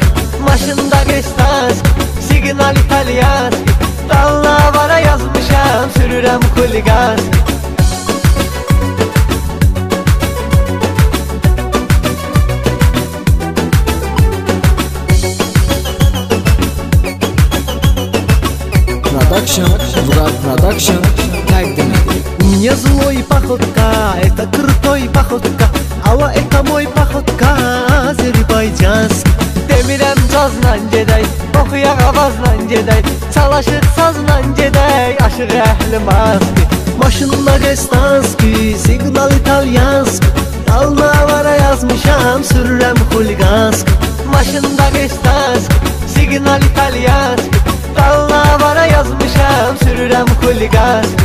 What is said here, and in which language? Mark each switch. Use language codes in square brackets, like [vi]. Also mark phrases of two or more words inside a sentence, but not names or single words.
[az] Maşında Gestanski, signal italyanski, Dalnavara yazmışam, sürürəm xuliganski. Vgar Production təqdim edir. [ru] Мне злой походка, это крутой походка, Ava это мой походка, Azərbaycanski. [az] Demirəm cazla gedək, oxuyaq avazla gedək, Çalışıq sazla gedək, aşıq əhli maski. Maşında Gestanski, signal italyanski, Dalnavara yazmışam, sürürəm xuliganski. Maşında Gestanski, signal italyanski, Dalnavara yazmışam, sürürəm xuliganski.